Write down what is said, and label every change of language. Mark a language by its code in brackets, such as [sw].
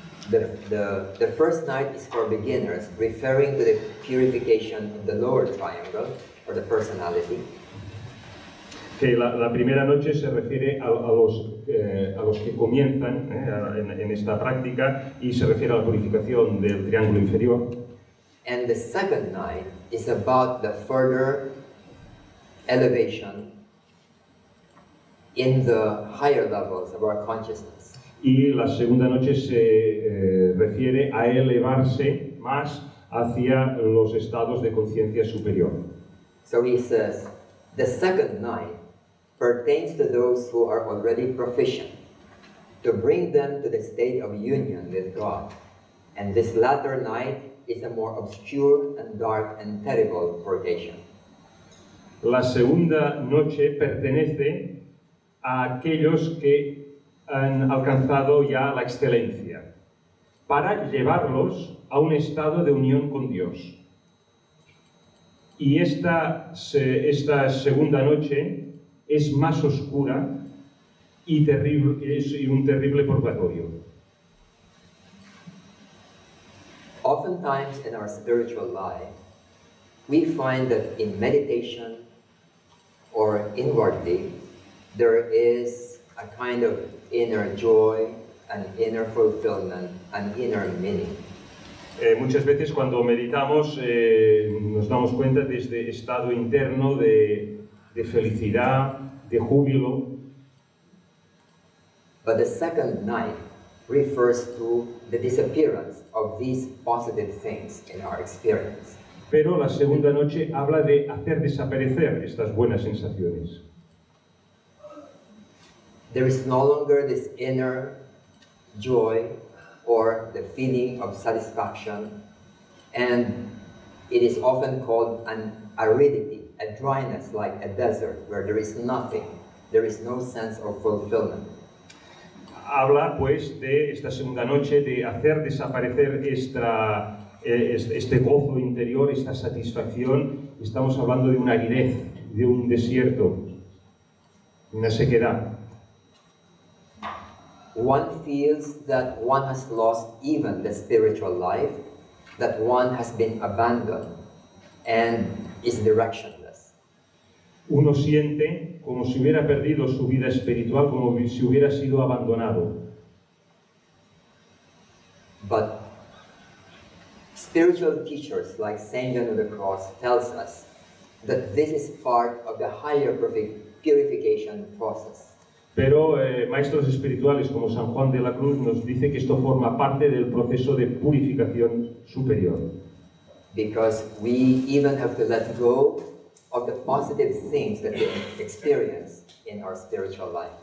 [en] The first night is for beginners, referring to the purification in the lower triangle, or the personality. [es] Que la primera noche se refiere a los que comienzan en esta práctica y se refiere a la purificación del triángulo inferior. [en] And the second night is about the further elevation in the higher levels of our consciousness. [es] Y la segunda noche se refiere a elevarse más hacia los estados de conciencia superior. [en] So he says, the second night pertains to those who are already proficient, to bring them to the state of union with God. And this latter night is a more obscure and dark and terrible purgation. [es] La segunda noche pertenece a aquellos que han alcanzado ya la excelencia, para llevarlos a un estado de unión con Dios. Y esta segunda noche es más oscura y terrible, es un terrible purgatorio. [en] Oftentimes in our spiritual life, we find that in meditation or inwardly, there is a kind of inner joy, an inner fulfillment, an inner meaning. [es] Muchas veces cuando meditamos nos damos cuenta de este estado interno de felicidad, de júbilo. [en] But the second night refers to the disappearance of these positive things in our experience. [es] Pero la segunda noche habla de hacer desaparecer estas buenas sensaciones. [en] There is no longer this inner joy or the feeling of satisfaction, and it is often called an aridity, a dryness like a desert where there is nothing, there is no sense of fulfillment. [es] Habla pues de esta segunda noche de hacer desaparecer este gozo interior, esta satisfacción. Estamos hablando de una aridez, de un desierto, una sequedad. [en] One feels that one has lost even the spiritual life, that one has been abandoned and is directionless. [es] Uno siente como si hubiera perdido su vida espiritual, como si hubiera sido abandonado. [en] But spiritual teachers like Saint John of the Cross tells us that this is part of the higher purification process. [es] Pero maestros espirituales como San Juan de la Cruz nos dice que esto forma parte del proceso de purificación superior. [en] Because we even have to let go of the positive things that we experience in our spiritual life.